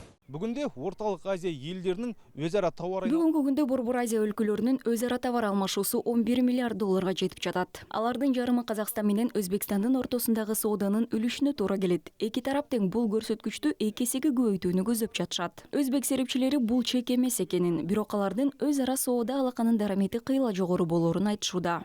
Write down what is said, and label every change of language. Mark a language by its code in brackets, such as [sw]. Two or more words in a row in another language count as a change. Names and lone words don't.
[kk] Бүгінде Орталық Азия елдерінің өзара тауар [ky] Бүгінгі күнде Борбор Азия өлкөлөрүнүн өзара товар алмашуусу 11 миллиард долларга жетип жатат. Алардын жарымы Казакстан менен Өзбекстандын ортосундагы сооданын үлүшүнө туура келет. Эки тарап тең бул көрсөткүчтү 2 эсеге көбөйтүүнү көздөп жатышат. Өзбек серепчилери бул чек эмес экенин, бирок алардын өз ара соода алаканын дарамети кыйла жогору болоорун айтышууда.